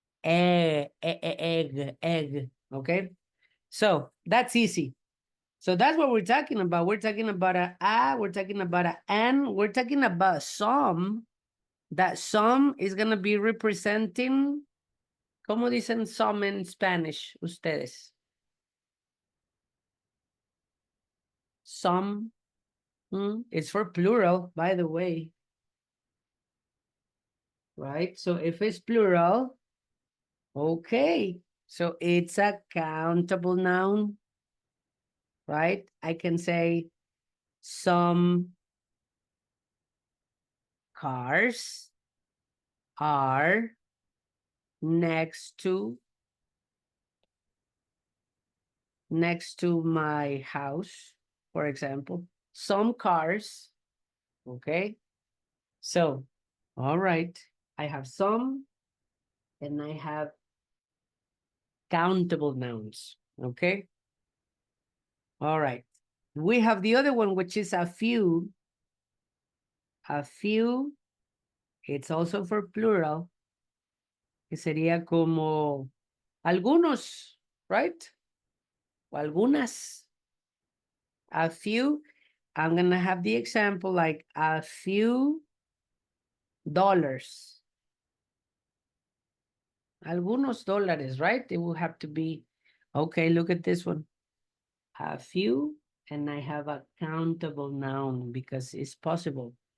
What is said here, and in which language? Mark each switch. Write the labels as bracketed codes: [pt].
[en] Egg. Okay, so that's easy. So that's what we're talking about. We're talking about a, we're talking about an, we're talking about some. That some is gonna be representing. [es] ¿Cómo dicen [en] some in Spanish, [es] ustedes? [en] Some. It's for plural, by the way. Right? So if it's plural, okay. So it's a countable noun, right? I can say some cars are next to my house, for example. Some cars, okay? So, all right. I have some and I have countable nouns, okay? All right. We have the other one, which is a few. A few, it's also for plural. [es] Que sería como algunos, right? O algunas. [en] A few, I'm going to have the example like a few dollars. [es] Algunos dólares, [en] right? It will have to be, okay, look at this one. A few, and I have a countable noun because it's possible.